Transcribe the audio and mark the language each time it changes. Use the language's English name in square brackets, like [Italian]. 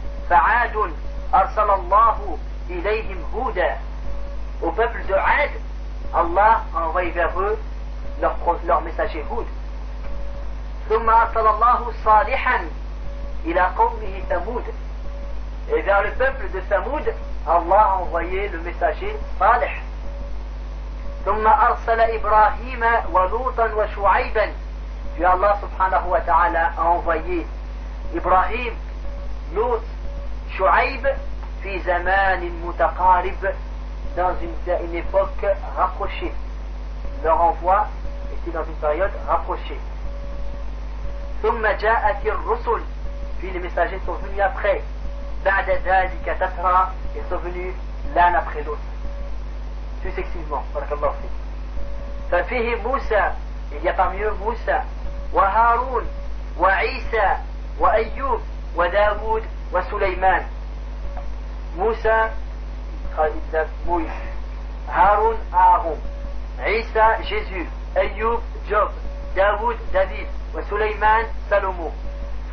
[Arabic] فَعَادٌ أَرْسَلَ اللَّهُ إِلَيْهِمْ هُودًا, [French] au peuple de Ad, Allah a envoyé vers eux leur messager Houd. [Arabic] ثُمَّ أَرْسَلَ اللَّهُ صَالِحًا إِلَى قَوْمِهِ ثَمُودٍ, [French] et vers le peuple de Thamoud, Allah a envoyé le messager Salih. [Arabic] ثم أرسل إبراهيم ولوطا وشعيبا, [French] puis Allah [Arabic] سبحانه وتعالى [French] a envoyé [Arabic] إبراهيم, لوط, شعيب, في زمان متقارب, [French] dans une époque rapprochée. Leur envoi était dans une période rapprochée. [Arabic] ثم جاءت الرسل, [French] puis les messagers sont venus après, [Arabic] بعد ذلك تترى, [French] ils sont venus l'un après l'autre successivement. [Arabic] ففيه موسى, [French] il y a parmi eux [Arabic] موسى وهارون وعيسى وأيوب وداود وسليمان. موسى خالد موسى, هارون أهرون, عيسى جيسو, أيوب جوب, داود داوود, وسليمان سلومو. ف